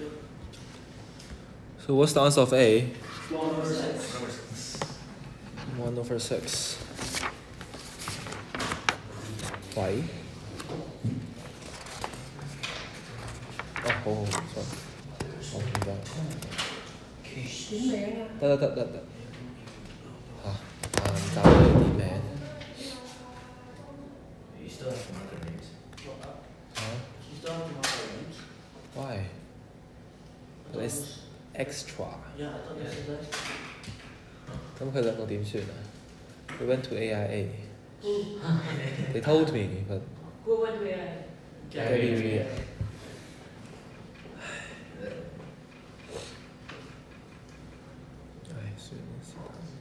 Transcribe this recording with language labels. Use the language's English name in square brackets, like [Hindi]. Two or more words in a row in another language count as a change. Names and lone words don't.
[English] So what's the answer of A? 1/6. Number 6. 1/6. Why? Oh, sorry. [Vietnamese] Oh, không ra. [Cantonese] 得。唔教你啲名。 [English] You still have some other names. 嚇 You still have to mark the names? ？Why? I thought It's it was- extra. Yeah, I thought this was extra. [Cantonese] 咁佢兩個點算啊 ？ [English] We went to AIA. They told me, but Who went to AI? Gary. [Cantonese] 唉，算啦，是但。